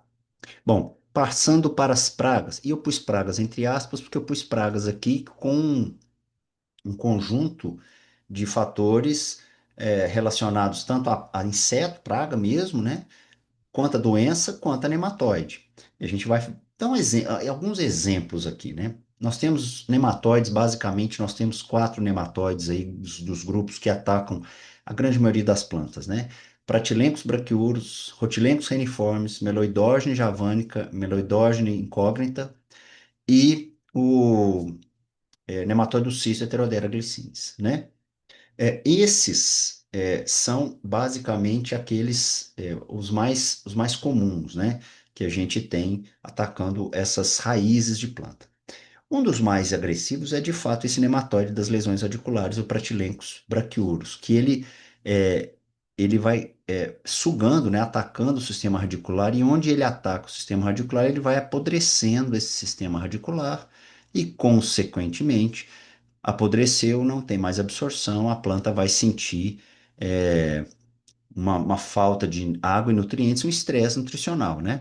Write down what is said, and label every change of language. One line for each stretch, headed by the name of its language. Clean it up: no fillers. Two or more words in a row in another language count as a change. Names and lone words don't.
Portuguese: Bom, passando para as pragas, e eu pus pragas entre aspas, porque eu pus pragas aqui com um conjunto de fatores relacionados tanto a inseto, praga mesmo, né? Quanto a doença, quanto a nematóide. E a gente vai dar alguns exemplos aqui, né? Nós temos nematóides, basicamente, nós temos quatro nematóides aí dos grupos que atacam a grande maioria das plantas, né? Pratilencos braquiurus, rotilencos reniformes, meloidógene javanica, meloidógene incógnita e o nematóide cisto heterodera glycinis, né? Esses são basicamente aqueles, os mais comuns, né? Que a gente tem atacando essas raízes de planta. Um dos mais agressivos é, de fato, esse nematóide das lesões radiculares, o Pratilencos braquiurus, que é, ele vai sugando, né, atacando o sistema radicular, e onde ele ataca o sistema radicular, ele vai apodrecendo esse sistema radicular e, consequentemente, apodreceu, não tem mais absorção, a planta vai sentir é, uma falta de água e nutrientes, um estresse nutricional, né?